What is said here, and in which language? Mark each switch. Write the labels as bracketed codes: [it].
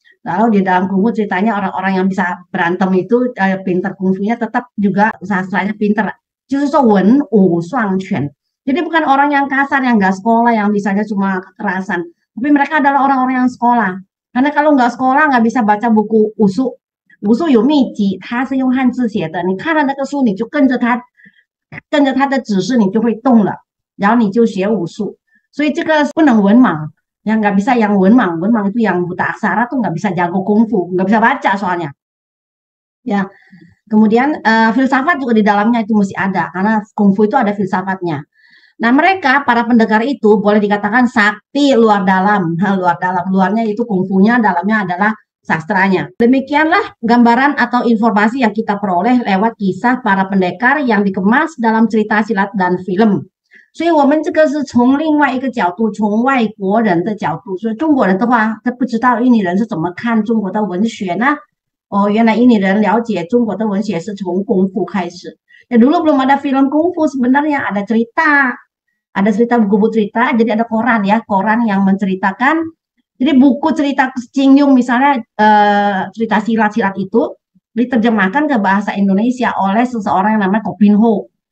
[id] Lalu di dalam kungfu ceritanya orang-orang yang bisa berantem itu pinter kungfunya tetap juga sastranya pinter. Jadi bukan orang yang kasar, yang nggak sekolah, yang bisanya cuma kekerasan. Tapi mereka adalah orang-orang yang sekolah. Karena kalau nggak sekolah nggak bisa baca buku usu. [zh] Usu 有秘籍，它是用汉字写的。你看了那个书，你就跟着它的指示，你就会动了，然后你就学武术。所以这个不能文盲， [id] yang nggak bisa yang文盲itu yang buta aksara tuh nggak bisa jago kungfu, nggak bisa baca soalnya. Ya, kemudian filsafat juga di dalamnya itu mesti ada, karena kungfu itu ada filsafatnya. Nah mereka para pendekar itu boleh dikatakan sakti luar dalam, luarnya itu kungfunya, dalamnya adalah sastranya. Demikianlah gambaran atau informasi yang kita peroleh lewat kisah para pendekar yang dikemas dalam cerita silat dan film. [zh] 所以我们这个是从另外一个角度，从外国人的角度。所以中国人的话，他不知道印尼人是怎么看中国的文学呢？哦，原来印尼人了解中国的文学是从功夫开始。 [id] Ya dulu belum ada film kungfu sebenarnya, ada cerita buku cerita, jadi ada koran ya, koran yang menceritakan. Jadi buku cerita Ching Yung misalnya cerita silat-silat itu diterjemahkan ke bahasa Indonesia oleh seseorang yang namanya Ko Pin Ho.